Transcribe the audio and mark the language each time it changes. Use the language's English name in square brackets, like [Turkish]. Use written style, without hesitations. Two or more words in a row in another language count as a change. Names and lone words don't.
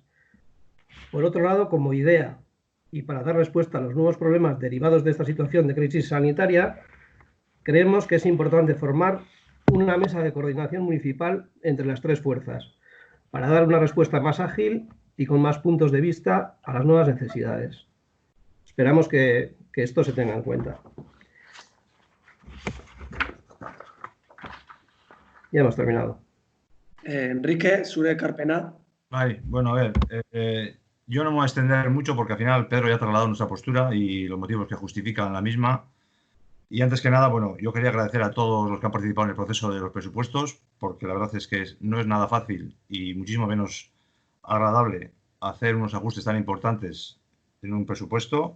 [Spanish] Por otro lado, como idea y para dar respuesta a los nuevos problemas derivados de esta situación de crisis sanitaria, creemos que es importante formar una mesa de coordinación municipal entre las tres fuerzas para dar una respuesta más ágil y con más puntos de vista a las nuevas necesidades. Esperamos que esto se tenga en cuenta. Ya hemos terminado. Enrique, [Basque] zure ekarpena. [Spanish] Bueno, a ver, yo no me voy a extender mucho porque al final Pedro ya ha trasladado nuestra postura y los motivos que justifican la misma. Y antes que nada, bueno, yo quería agradecer a todos los que han participado en el proceso de los presupuestos, porque la verdad es que no es nada fácil y muchísimo menos agradable hacer unos ajustes tan importantes en un presupuesto.